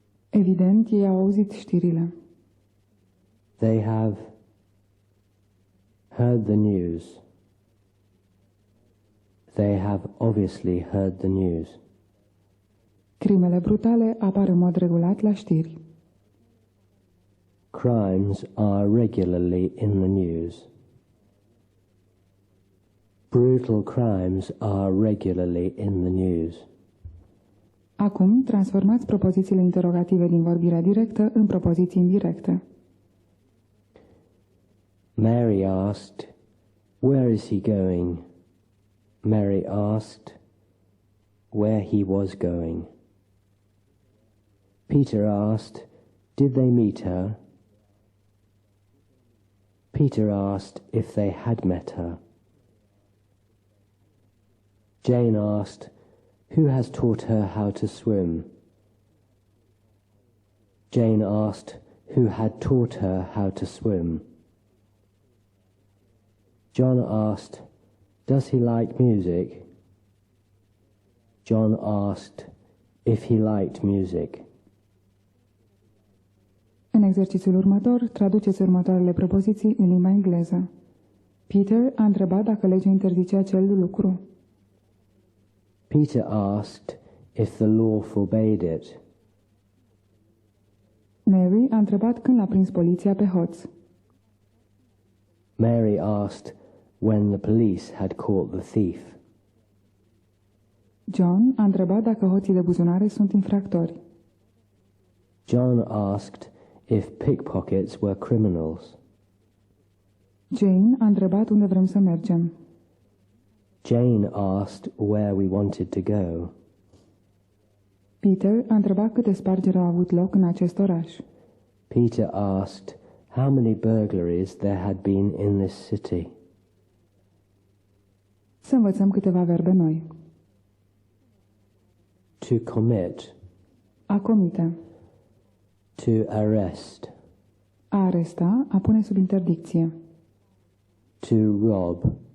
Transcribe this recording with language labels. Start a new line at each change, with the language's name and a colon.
Romanian: Evident, ei au auzit știrile.
English: They have heard the news. They have obviously heard the news.
Romanian: Crimele brutale apar în mod regulat la știri.
English: Crimes are regularly in the news. Brutal crimes are regularly in the news.
Romanian: Acum, transformați propozițiile interogative din vorbirea directă în propoziții indirecte.
English: Mary asked, "Where is he going?" Mary asked where he was going. Peter asked, "Did they meet her?" Peter asked if they had met her. Jane asked, "Who has taught her how to swim?" Jane asked who had taught her how to swim. John asked, "Does he like music?" John asked if he liked music.
Romanian: În exercițiul următor, traduceți următoarele propoziții în limba engleză. Peter a întrebat dacă legea interzice acel lucru.
English: Peter asked if the law forbade it.
Romanian: Mary a întrebat când l-a prins poliția pe hoț.
English: Mary asked when the police had caught the thief.
Romanian: John a întrebat dacă hoții de buzunare sunt infractori.
English: John asked if pickpockets were criminals.
Romanian: Jane a întrebat unde vrem să mergem.
English: Jane asked where we wanted to go.
Romanian: Peter a întrebat câte spargeri au avut loc în acest oraș.
English: Peter asked how many burglaries there had been in this city.
Romanian: Să învățăm câteva verbe noi.
English: To commit.
Romanian: A comite.
English: To arrest.
Romanian: A aresta, a pune sub interdicție.
English: To rob.